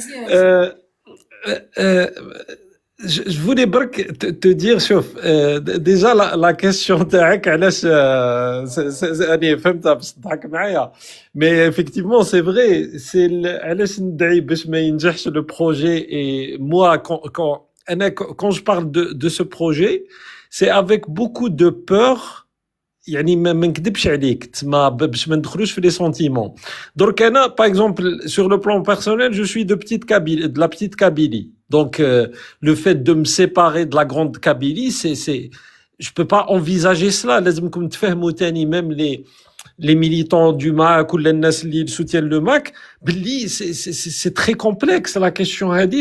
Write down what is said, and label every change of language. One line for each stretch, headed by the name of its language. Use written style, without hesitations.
French: Je voulais te dire, déjà la question
Arabic: تاعك علاش أنا فهمتها بس تضحك معايا,
French: mais effectivement c'est vrai, c'est
Arabic: علاش ندعي باش ما ينجحش
French: le projet. Et moi quand je parle de ce projet, c'est avec beaucoup de peur.
Arabic: يعني ما نكذبش عليك تما باش ما ندخلوش في
French: les sentiments. Donc انا par exemple sur le plan personnel, je suis de la petite Kabylie. Donc le fait de me séparer de la grande Kabylie, je peux pas envisager cela.
Arabic: لازمكم تفهموا تاني
French: même les militants du MAC ou les
Arabic: الناس اللي
French: soutiennent le MAC,
Arabic: بلي
French: c'est très complexe la question
Arabic: هذه.